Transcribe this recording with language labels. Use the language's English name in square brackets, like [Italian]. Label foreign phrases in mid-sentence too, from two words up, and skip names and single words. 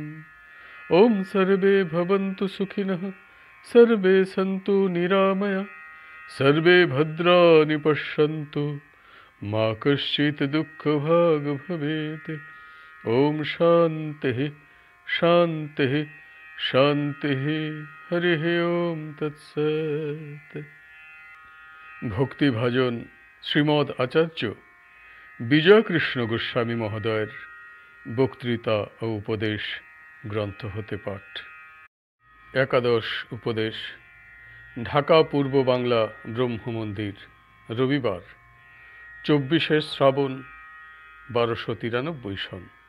[Sanskrit] ॐ सर्वे भवन्तु सुखिनः सर्वे सन्तु निरामया सर्वे भद्राणि पश्यन्तु मा कश्चित् दुःखभाग् भवेत्। ॐ शान्तिः शान्तिः शान्तिः। हरिः ॐ तत्सत्। [Bangla] ভক্তিভাজন শ্রীমদ আচার্য বিজয়কৃষ্ণ গোস্বামী মহোদয়ের বক্তৃতা ও উপদেশ গ্রন্থ হতে পাঠ। একাদশ উপদেশ। ঢাকা পূর্ব বাংলা ব্রহ্মমন্দির, রবিবার 24শে শ্রাবণ 1293 সন।